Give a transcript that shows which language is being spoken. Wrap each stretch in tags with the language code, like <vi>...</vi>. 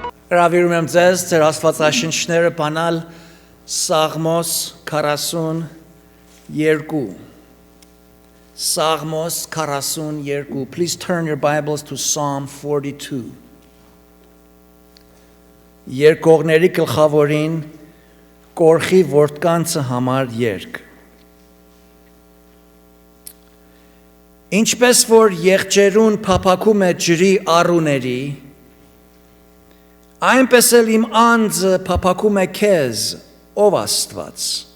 <hy>Հրավիրում եմ ձեզ ձեր աստվածաշնչները բանալ Սաղմոս 42. Սաղմոս 42.</hy> <en>Please turn your Bibles to Psalm 42.</en> <hy>Երկողների գլխավորին կորխի որդկանցը համար երգ. Ինչպես որ եղջերուն փափակում է ջրի առուների, այնպես էլ իմ անձը փափակում է քեզ, ով Աստված.</hy>